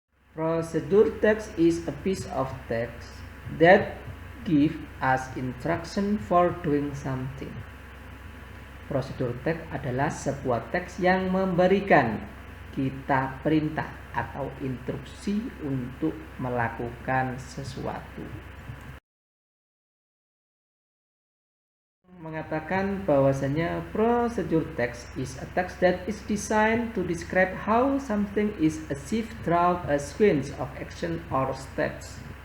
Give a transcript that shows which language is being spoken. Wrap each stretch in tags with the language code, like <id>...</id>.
<en>Prosedur text is a piece of text that give us instruction for doing something.</en> <id>Prosedur teks adalah sebuah teks yang memberikan kita perintah atau instruksi untuk melakukan sesuatu. Mengatakan bahwasanya</id> <en>prosedur text is a text that is designed to describe how something is achieved through a sequence of action or steps.</en>